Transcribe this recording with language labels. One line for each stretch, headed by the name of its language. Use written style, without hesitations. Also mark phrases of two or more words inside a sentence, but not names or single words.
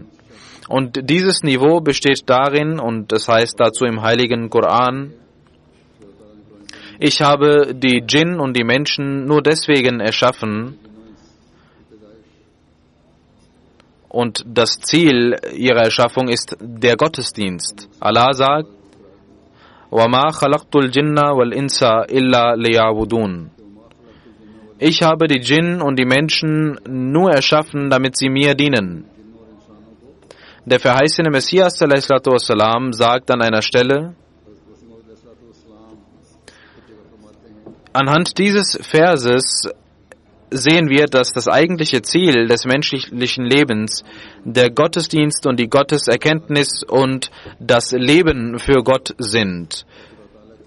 German: Und dieses Niveau besteht darin, und das heißt dazu im heiligen Koran, ich habe die Djinn und die Menschen nur deswegen erschaffen, und das Ziel ihrer Erschaffung ist der Gottesdienst. Allah sagt,
Arabic: وَمَا خَلَقْتُ الْجِنَّ وَالْإِنسَ إِلَّا لِيَعْبُدُونَ.
German: Ich habe die Djinn und die Menschen nur erschaffen, damit sie mir dienen. Der verheißene Messias ﷺ sagt an einer Stelle, anhand dieses Verses sehen wir, dass das eigentliche Ziel des menschlichen Lebens der Gottesdienst und die Gotteserkenntnis und das Leben für Gott sind.